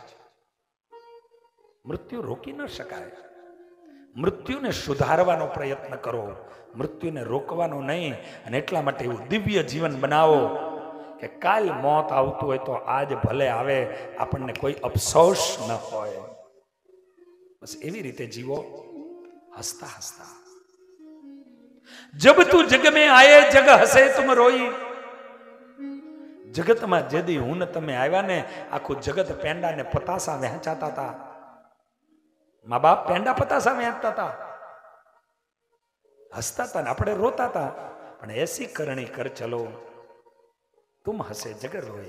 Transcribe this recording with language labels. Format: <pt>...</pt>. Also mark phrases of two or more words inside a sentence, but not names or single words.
<gu>મૃત્યુ રોકી ન શકાય, મૃત્યુને સુધારવાનો પ્રયત્ન કરો, મૃત્યુને રોકવાનો નહીં. અને એટલા માટે એવું દિવ્ય જીવન બનાવો કે કાલ મોત આવતું હોય તો આજ ભલે આવે, આપણને કોઈ અફસોસ ન હોય. બસ એવી રીતે જીવો, હસતા હસતા.</gu> <hi>जब तू जग में आए जग हसे तुम रोई.</hi> <gu>જગતમાં જેદી હું ને તમે આવ્યા ને, આખું જગત પેંડા ને પતાસા વહેંચાતા હતા. મા બાપ પેંડા પતાસા વહેંચતા હતા, હસતા હતા ને આપણે રોતા હતા.</gu> <hi>પણ ऐसी करनी कर चलो तुम हसे जग रोई.</hi>